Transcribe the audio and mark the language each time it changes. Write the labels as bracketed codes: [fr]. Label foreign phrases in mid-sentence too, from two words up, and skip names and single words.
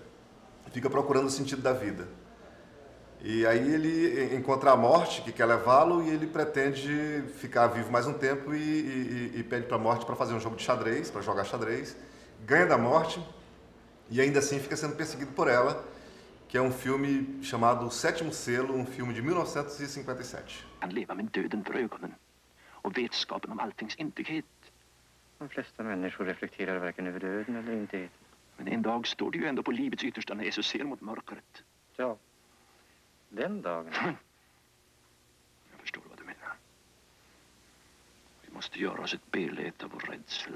[pt] Fica procurando o sentido da vida. E aí ele encontra a morte, que quer levá-lo, e ele pretende ficar vivo mais um tempo e pede para a morte para fazer um jogo de xadrez, para jogar xadrez. Ganha da morte e ainda assim fica sendo perseguido por ela, que é um filme chamado O Sétimo Selo, um filme de 1957. [sv] Han lever med döden för ögonen och vetskapen om alltings intighet. De flesta människor reflekterar varken över döden eller intighet. Men en dag står du ju ändå på livets yttersta näs och ser mot mörkret. Ja, den dagen. Jag förstår vad du menar. Vi måste göra oss ett beläte av vår rädsla.